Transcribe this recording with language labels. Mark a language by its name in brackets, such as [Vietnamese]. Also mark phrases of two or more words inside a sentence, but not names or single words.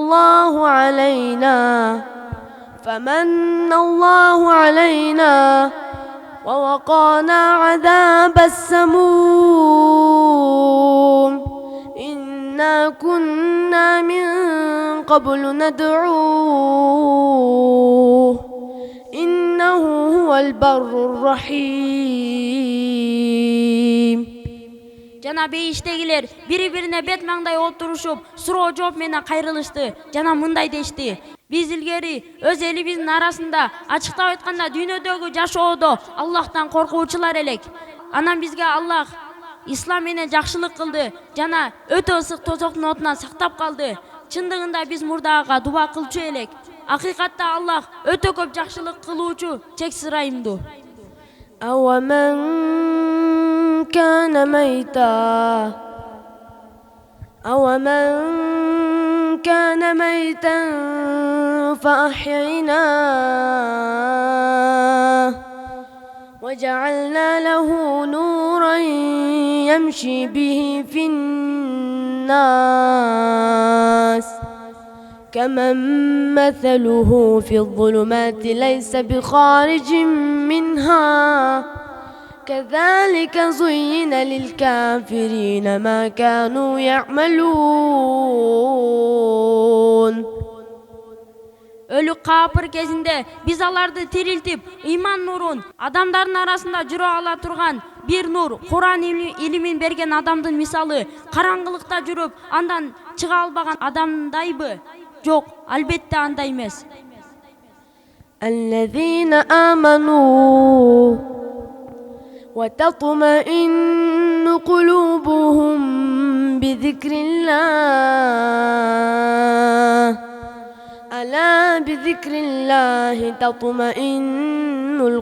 [Arabic] الله علينا ووقانا عذاب السموم إنا كنا من قبل ندعوه إنه هو البر الرحيم. [Kyrgyz] Жана бейиштегилер бири-бирине бет маңдай отурушуп, суроо жооп менен кайрылышты. Жана мындай дешти: биз илгери өз элибиздин арасында ачыктап айтканда дүйнөдөгү жашоодо Аллахтан коркуучулар элек. Анан бизге Аллах ислам менен жакшылык кылды жана өтө ысык тозоктун отунан сактап калды. Чындыгында биз мурдага дуба кылчу элек. Акыйкатта Аллах өтө көп жакшылык кылуучу, чексиз ырайымдуу. [Arabic] أَوَمَنْ كَانَ مَيْتًا فَأَحْيَيْنَاهُ وَجَعَلْنَا لَهُ نُورًا يَمْشِي بِهِ فِي النَّاسِ كَمَنْ مَثَلُهُ فِي الظُّلُمَاتِ لَيْسَ بِخَارِجٍ مِنْهَا كذلك زين للكافرين ما كانوا يعملون. [Kyrgyz] Өлүк каапыр кезинде биз аларды тирилтип, ыйман нурун адамдардын арасында жүрө ала турган бир нур, Куран илимин берген адамдын мисалы караңгылыкта жүрүп, андан чыга албаган адамдайбы? Жок, албетте андай эмес. [Arabic] الذين آمنوا وتطمئن قلوبهم بذكر الله ألا بذكر الله تطمئن